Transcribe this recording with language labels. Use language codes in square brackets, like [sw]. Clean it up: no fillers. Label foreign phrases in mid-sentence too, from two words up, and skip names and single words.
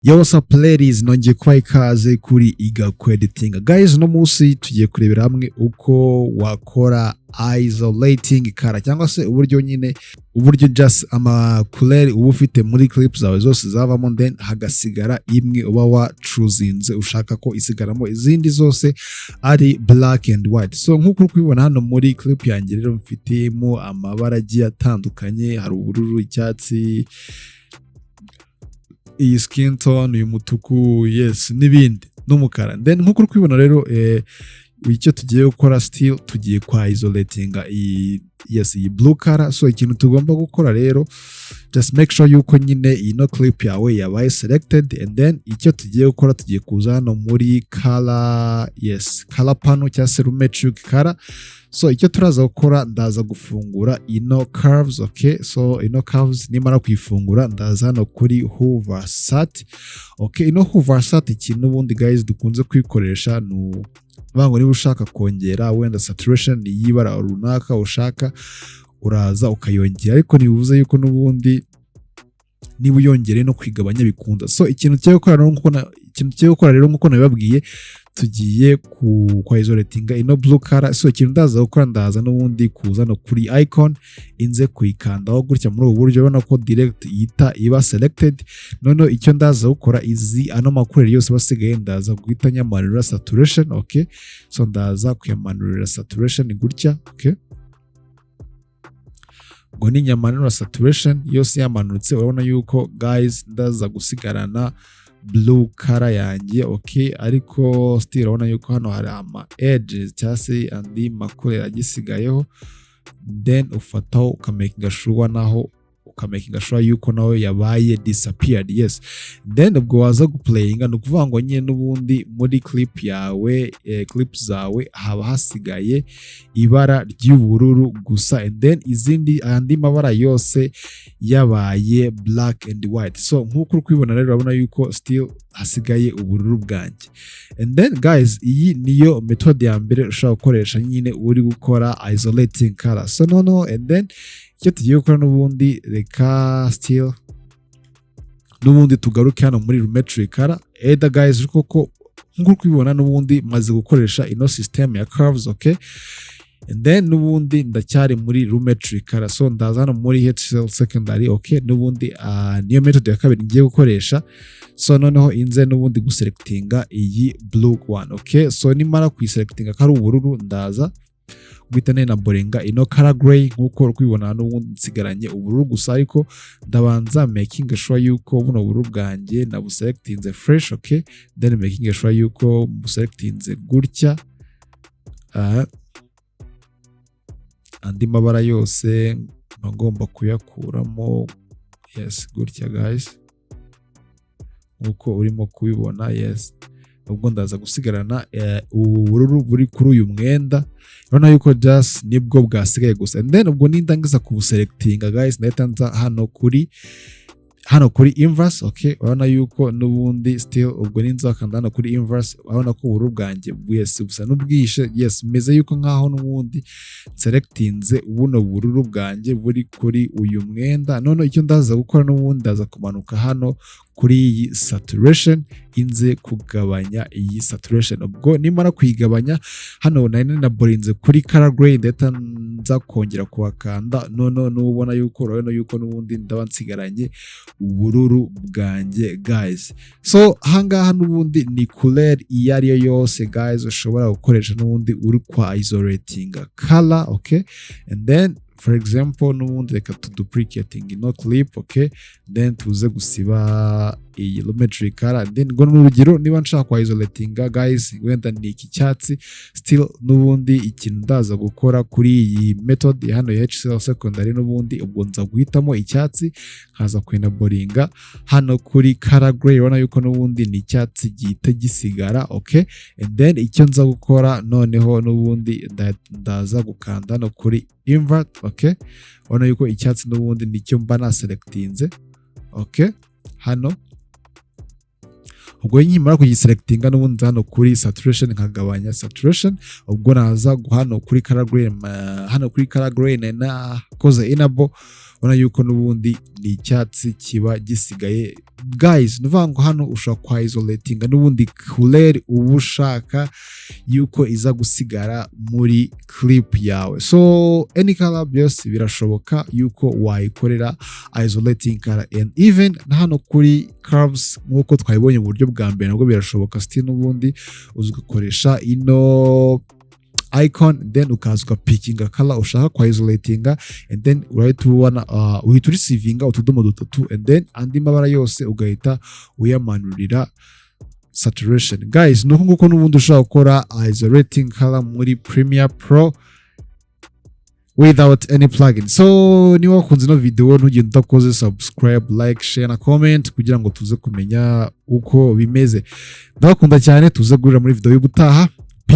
[en] Yo, what's up ladies, [rw] nongeye kubaha ikaze kuri iga editing. Guys, no munsi tugiye kurebera hamwe uko wakora [en] isolating color [rw] cyangwa se uburyo just ama color uba ufite muri clips zawe zose zavamo then hagasigara imwe uba wa choosing ushaka ko isigaramo, izindi zose ari [en] black and white. [rw] So nkuko kubibona hano muri clip yanjye rero mfitemo amabara agiye atandukanye, hari ubururu, icyatsi, iyi [en] skin tone, [rw] uyu mutuku, yes, n'ibindi n'umukara. Then nkuko kubibona rero icyo tugiye gukora still tugiye kwa isolating iyi [en] blue color. [rw] So ikintu tugomba gukora rero, [en] just make sure [rw] yuko nyine ino clip yawe yabaye selected, [en] and then [rw] icyo tugiye gukora tugiye kuza hano muri color, [en] color panel [rw] cyangwa se Lumetri Color. So icyo turaza gukora, ndaza gufungura ino curves, okay? So ino curves nimara kuyifungura ndaza hano kuri [en] hover sat. [rw] Okay, ino [en] hover sat [rw] ikintu ubundi guys dukunze kwikoresha no bango niba ushaka kongera wenda saturation y'ibara runaka ushaka, uraza ukayongera, ariko nibuze yuko n'ubundi niba uyongere no kwigabanya bikunda. So ikintu cyo gukora rero nkuko nabibabwiye, tugiye kwa isolating ino [en] blue color. [rw] So ikintu ndaza gukora, ndaza n'ubundi kuza no kuri icon, inze kuyikandaho gutya muri ubu buryo, ubona ko direct yita iba selected. None icyo ndaza gukora, izi ano makureri yose basigaye ndaza guhita nyamanurira saturation, okay? So ndaza kuyamanurira saturation gutya, okay? Ngo ni nyamanurira saturation yose yamanutse, urabona yuko guys ndaza gusigarana [en] blue color [rw] yanjye, okay? Ariko still urabona yuko hano hari ama edges cyangwa se andi makureri agisigayeho, then ufataho ukamakinga sure yuko nawe yabaye disappeared, yes. Then ubwo waza guplayinga, no kuvuga ngo nyine n'ubundi muri clip yawe, clips zawe haba hasigaye ibara ry'ubururu gusa, [en] and then [rw] izindi andi mabara yose yabaye [en] black and white. [rw] So nkuko kubibona rero urabona yuko still hasigaye ubururu bwanjye. [en] And then guys, [rw] iyi niyo method ya mbere ushaka gukoresha nyine uri gukora [en] isolating color. [rw] So no, [en] and then [rw] icyo tugiye gukora n'ubundi, reka still n'ubundi tugaruke hano muri Lumetri Color. Guys, koko nkuko kubibona n'ubundi maze gukoresha ino system ya curves, okay? [en] And then [rw] n'ubundi ndacyari muri Lumetri Color. So ndaza hano muri [en] HCL secondary, [rw] okay? N'ubundi niyo method ya kabiri ngiye gukoresha. So noneho inze n'ubundi guselectinga iyi [en] blue one, [rw] okay? So nimara kuyiselectinga kari ubururu, ndaza guhita nena borenga ino [en] color gray [rw] nkuko kubibona n'ubundi nsigaranye ubururu gusa, ariko ndabanza [en] making sure [rw] yuko buno bururu bwanjye na buselectinze fresh, okay? [en] Then making sure [rw] yuko buselectinze gutya, andi mabara yose ngomba kuyakuramo, yes, gutya guys nkuko urimo kubibona, yes. Ubwo ndaza gusigarana ubururu buri kuri uyu mwenda, urabona yuko just nibwo bwasigaye gusa. [en] And then [rw] ubwo nindangiza kubuselectinga guys, ndahita nza hano kuri inverse, okay? Urabona yuko n'ubundi still ubwo ninza kanda hano kuri inverse, urabona ko ubururu bwanjye bwese busa n'ubwishe, yes, meze yuko nkaho n'ubundi selectinze buno bururu bwanjye buri kuri uyu mwenda. None icyo ndaza gukora n'ubundi, ndaza kumanuka hano kuri iyi saturation, inze kugabanya iyi saturation. Ubwo nimara kuyigabanya hano nari naborinze kuri [en] color gray, [rw] ndeta nza kongera kuhakanda. Nubona yuko urabona yuko n'ubundi ndaba nsigaranye ubururu bwanjye guys. So hangaha n'ubundi ni couleur iyo ariyo yose guys ushobora gukoresha n'ubundi uri kwa [en] isolating color, [rw] okay? [en] And then for example [rw] n'ubundi reka duplicating ino clip, okay? Then tuze gusiba iyi Lumetri Color. Then ngo n'urugero niba nshaka kwa isolating guys wenda ni iki cyatsi, still n'ubundi ikintu ndaza gukora kuri iyi method hano ya [en] HCL secondary, [rw] n'ubundi ubwo nza guhitamo icyatsi, nkaza kwenaboringa hano kuri [en] color gray, [rw] urabona yuko n'ubundi ni icyatsi gihita gisigara, okay? [en] And then [rw] icyo nza gukora noneho n'ubundi ndaza gukanda no kuri invert, okay? Urabona yuko icyatsi n'ubundi nicyo mba na selectinze, okay? Hano ubwo nyimara kugiselectinga n'ubundi hano kuri saturation nkagabanya saturation, ubwo naza hano kuri [en] color gray [rw] na koze enable, ubona yuko n'ubundi ni icyatsi kiba gisigaye guys nuvuga ngo hano ushobora kwa isolatinga n'ubundi couleur uba ushaka yuko iza gusigara muri clip yawe. So [en] any color [rw] byose birashoboka yuko wayikorera [en] isolating color, and even [rw] na hano kuri curves nkuko twabibonye mu buryo bwa mbere nabwo birashoboka still n'ubundi uzukoresha ino icon, then ukaza ukapickinga color ushaka kwa isolatinga, [en] and then [rw] urahita ubona uhita urisivinga utudomo dutatu, [en] and then [rw] andi mabara yose ugahita uyamanurira saturation. Guys nuko nguko n'ubundi ushaka gukora [en] isolating color [rw] muri Premiere Pro [en] without any plugin. [rw] So niba wakunze ino video ntugende utakoze [en] subscribe, like, share [rw] na comment kugira ngo tuze kumenya uko bimeze. Ndabakunda cyane, tuze gurira muri video y'ubutaha.